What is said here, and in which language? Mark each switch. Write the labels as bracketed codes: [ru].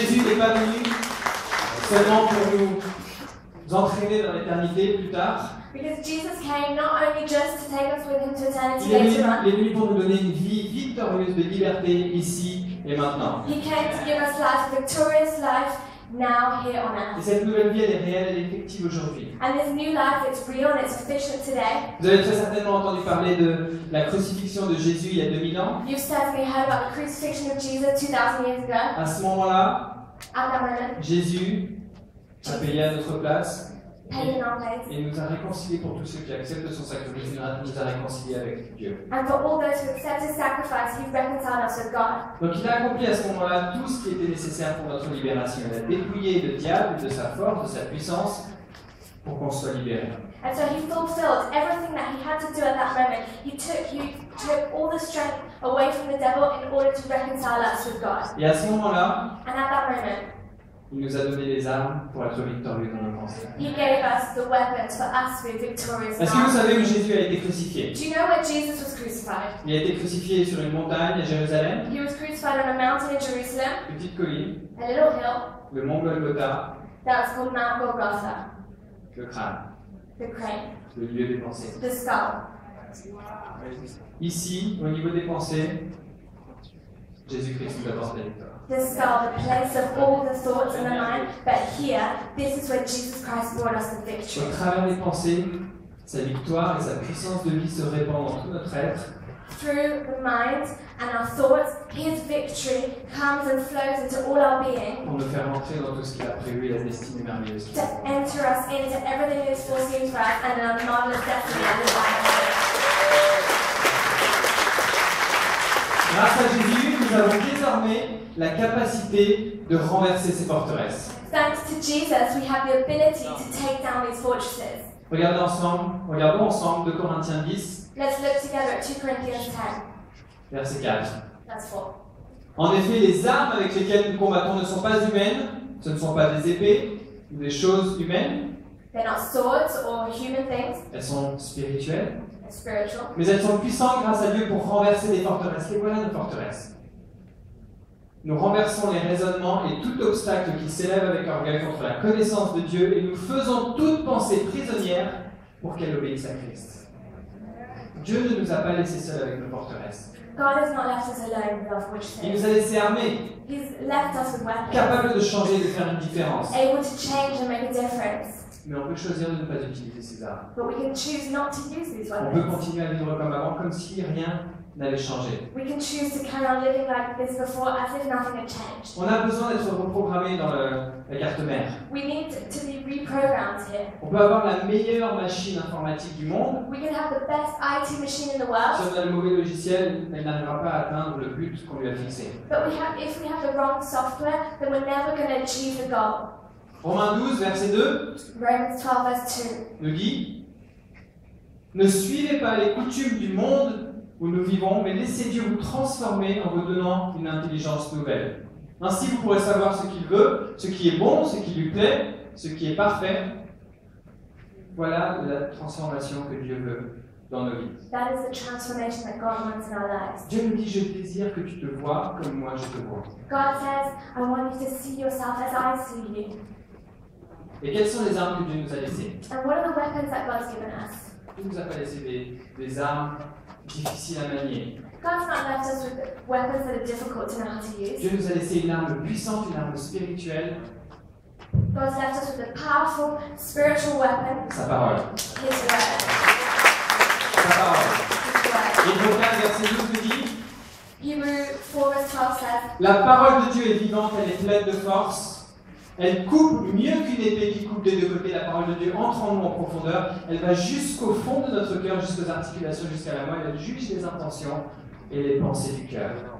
[fr] Jésus n'est pas venu seulement pour nous entraîner dans l'éternité plus tard. [en] Because Jesus came not only just to take us with him to eternity [fr] Il est [en] later on, [fr] venu pour nous donner une vie victorieuse de liberté ici et maintenant. [en] he came to give us life, a victorious life, now, here on [fr] Et [en] earth. [fr] cette nouvelle vie, elle est réelle, elle est effective aujourd'hui. [en] And this new life, it's real and it's efficient today. [fr] Vous avez très certainement entendu parler de la crucifixion de Jésus il y a 2000 ans. [en] You've certainly heard about the crucifixion of Jesus 2000 years ago. [fr] À ce moment-là, [en] At that moment, [fr] Jésus a payé à notre place [en] paid in our place. [fr] et nous a réconciliés pour tous ceux qui acceptent son sacrifice. Il nous a réconciliés avec Dieu. [en] And for all those who accept his sacrifice, he's reconciled us with God. [fr] Donc il a accompli à ce moment-là tout ce qui était nécessaire pour notre libération. Il a dépouillé le diable de sa force, de sa puissance, pour qu'on soit libéré. [en] And so he fulfilled everything that he had to do at that moment. He took all the strength away from the devil in order to reconcile us with God. [fr] Et à ce moment-là, [en] And at that moment, [fr] il nous a donné les armes pour être victorieux dans nos pensées. [en] he gave us the weapons for us to be victorious in [fr] Est-ce que vous [en] our life. [fr] savez où Jésus a été crucifié? [en] Do you know where Jesus was crucified? [fr] Il a été crucifié sur une montagne à Jérusalem, [en] He was crucified on a mountain in Jerusalem, [fr] une petite colline, [en] a little hill [fr] le mont Golgotha, [en] that was called Mount Golgotha, [fr] le crâne, [en] the crane, [fr] le lieu des pensées. [en] the skull. [fr] Ici, au niveau des pensées, Jésus-Christ nous apporte la victoire. [en] The skull, the place of all the thoughts in the mind, but here, this is where Jesus Christ brought us the victory. [fr] Au travers des pensées, sa victoire et sa puissance de vie se répandent dans tout notre être. [en] Through the mind and our thoughts, his victory comes and flows into all our being [fr] Pour nous faire entrer dans tout ce qu'il a prévu et la destinée merveilleuse. [en] to enter us into everything that is foreseen for us and a marvelous destiny that is life. [fr] Grâce à Jésus, nous avons désormais la capacité de renverser ces forteresses. [en] Thanks to Jesus, we have the ability to take down these fortresses. [fr] Regardons ensemble 2 Corinthiens 10, [en] Let's look together at 2 Corinthians 10, [fr] verset 4. [en] verse 4. [fr] En effet, les armes avec lesquelles nous combattons ne sont pas humaines, ce ne sont pas des épées ou des choses humaines, [en] They're not swords or human things, [fr] elles sont spirituelles, [en] they're spiritual. [fr] mais elles sont puissantes grâce à Dieu pour renverser des forteresses. Et voilà nos forteresses. Nous renversons les raisonnements et tout obstacle qui s'élève avec orgueil contre la connaissance de Dieu et nous faisons toute pensée prisonnière pour qu'elle obéisse à Christ. Dieu ne nous a pas laissés seuls avec nos forteresses. [en] God has not left us alone with our fortresses. [fr] Il nous a laissés armés, [en] He's left us with weapons, [fr] capables de changer et de faire une différence. [en] able to change and make a difference. [fr] Mais on peut choisir de ne pas utiliser ces armes. [en] But we can choose not to use these [fr] On peut [en] weapons. [fr] continuer à vivre comme avant, comme si rien n'avait changé. [en] We can choose to carry on living like this before as if nothing had changed. [fr] On a besoin d'être reprogrammé dans la carte mère. [en] We need to be reprogrammed here. [fr] On peut avoir la meilleure machine informatique du monde. [en] We can have the best IT machine in the world, [fr] Si on a le mauvais logiciel, elle n'arrivera pas à atteindre le but qu'on lui a fixé. [en] but if we have the wrong software, then we're never going to achieve the goal. [fr] Romains 12, verset 2, [en] Romans 12 verse 2. [fr] nous dit « Ne suivez pas les coutumes du monde où nous vivons, mais laissez Dieu vous transformer en vous donnant une intelligence nouvelle. Ainsi, vous pourrez savoir ce qu'il veut, ce qui est bon, ce qui lui plaît, ce qui est parfait. Voilà la transformation que Dieu veut dans nos vies. [en] That is the transformation that God wants in our lives. [fr] Dieu nous dit « Je désire que tu te vois comme moi je te vois. [en] God says, I want you to see yourself as I see you. » [fr] Et quelles sont les armes que Dieu nous a laissées? [en] And what are the weapons that God's given us? [fr] Il ne nous a pas laissé des armes difficiles à manier. [en] God's not left us with weapons that are difficult to know how to use. [fr] Dieu nous a laissé une arme puissante, une arme spirituelle, [en] God's left us with a powerful spiritual weapon, [fr] sa parole. [en] His word. [fr] Sa parole. [en] His word. [fr] Hébreux 4, verset 12 nous dit [en] Hebrews 4 verse 12 says, [fr] La parole de Dieu est vivante, elle est pleine de force. Elle coupe mieux qu'une épée qui coupe des deux côtés. La parole de Dieu entre en nous en profondeur. Elle va jusqu'au fond de notre cœur, jusqu'aux articulations, jusqu'à la moelle. Elle juge les intentions et les pensées du cœur.